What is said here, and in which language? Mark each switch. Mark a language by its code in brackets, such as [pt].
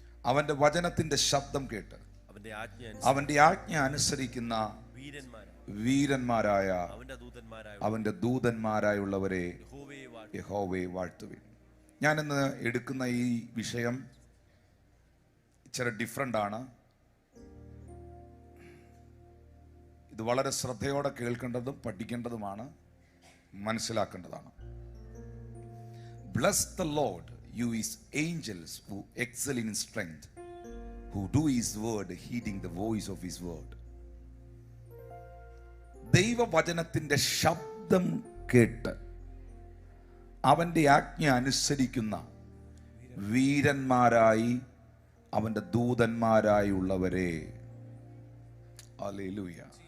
[ml] അവന്റെ വചനത്തിന്റെ ശബ്ദം കേട്ട് അവന്റെ ആജ്ഞ അനുസരിക്കുന്ന വീരന്മാരായ അവന്റെ ദൂതന്മാരായുള്ളവരെ യഹോവയെ വാഴ്ത്തുവിൻ. ഞാനിന്ന് എടുക്കുന്ന ഈ വിഷയം ഇച്ചിരി ഡിഫറെൻ്റ് ആണ്. ഇത് വളരെ ശ്രദ്ധയോടെ കേൾക്കേണ്ടതും പഠിക്കേണ്ടതുമാണ്, മനസ്സിലാക്കേണ്ടതാണ്. [en] Bless the Lord, you his angels who excel in strength, who do his word, heeding the voice of his word. [ml] ദൈവവചനത്തിന്റെ ശബ്ദം കേട്ട് അവന്റെ ആജ്ഞ അനുസരിക്കുന്ന വീരന്മാരായി അവന്റെ ദൂതന്മാരായുള്ളവരെ. ഹല്ലേലൂയ.